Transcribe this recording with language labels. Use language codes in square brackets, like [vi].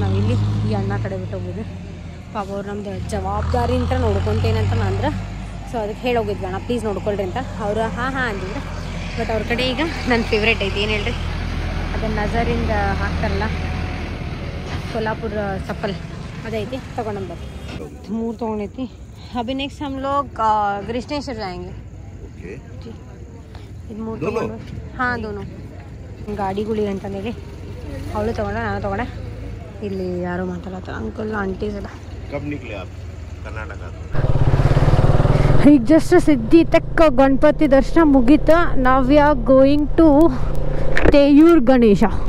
[kn] ನಾವಿಲ್ಲಿ ಈ ಅಣ್ಣ ಕಡೆ ಬಿಟ್ಟು ಹೋಗಿದ್ವಿ. ಪಾಪ ಅವ್ರು ನಮ್ಮದು ಜವಾಬ್ದಾರಿ ಅಂತ ನೋಡ್ಕೊತೇನಂತ ಅಂದ್ರೆ. ಸೊ ಅದಕ್ಕೆ ಹೇಳೋಗಿದ್ವಿ, ಅಣ್ಣ ಪ್ಲೀಸ್ ನೋಡ್ಕೊಳ್ರಿ ಅಂತ. ಅವರು ಹಾಂ ಅಂದಿದ್ರು. ಬಟ್ ಅವ್ರ ಕಡೆ ಈಗ ನನ್ನ ಫೇವ್ರೇಟ್ ಐತಿ, ಏನು ಹೇಳ್ರಿ, ಅದನ್ನು ನಜರಿಂದ ಹಾಕ್ತಾರಲ್ಲ, ಕೊಲ್ಲಾಪುರ ಚಪ್ಪಲ್ ಅದೈತಿ, ತೊಗೊಂಡ್ಬರ್ರಿ. 3 ತೊಗೊಂಡೈತಿ. [hi] ಅಭಿ ನೆಕ್ಸ್ಟ್ हम लोग गृष्णेश्वर जाएंगे. [kn] ಇದು 3 ತೊಗೊಂಡು. ಹಾಂ ದೋನು ಗಾಡಿಗುಳಿ ಅಂತಂದೇಳಿ ಅವಳು ತೊಗೊಂಡ, ನಾನು ತೊಗೊಂಡೆ. ಇಲ್ಲಿ ಯಾರು ಮಾತಾಡತ್ತ, ಅಂಕಲ್ ಆಂಟೀಸ್ ಎಲ್ಲ. ಈಗ ಜಸ್ಟ್ ಸಿದ್ಧಿತೇಕ್ ಗಣಪತಿ ದರ್ಶನ ಮುಗೀತ. ನಾವ್ [en] we are going to [kn] ತೆಯೂರ್ Ganesha.